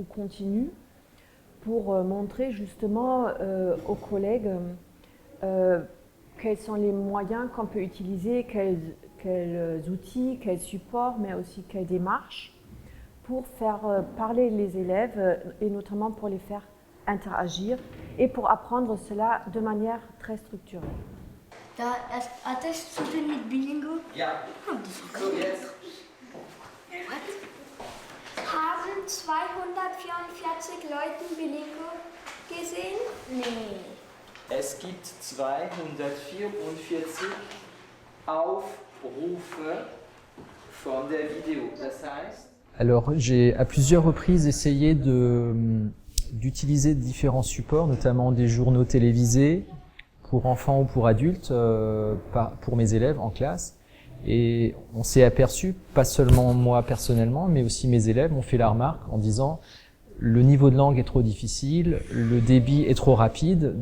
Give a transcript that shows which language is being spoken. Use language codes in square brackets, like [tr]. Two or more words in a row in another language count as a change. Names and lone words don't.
[fr] continue pour montrer justement aux collègues quels sont les moyens qu'on peut utiliser, quels outils, quels supports, mais aussi quelles démarches pour faire parler les élèves et notamment pour les faire interagir et pour apprendre cela de manière très structurée. [de] Hat es zu tun mit Bilingo? Ja. So, jetzt. Haben 244 Leute Bilingo gesehen? Nee. Es gibt 244 Aufrufe von der Vidéo. Das heißt. [fr] Alors, j'ai à plusieurs reprises essayé d'utiliser différents supports, notamment des journaux télévisés pour enfants ou pour adultes, pour mes élèves en classe. Et on s'est aperçu, pas seulement moi personnellement, mais aussi mes élèves m'ont fait la remarque en disant le niveau de langue est trop difficile, le débit est trop rapide.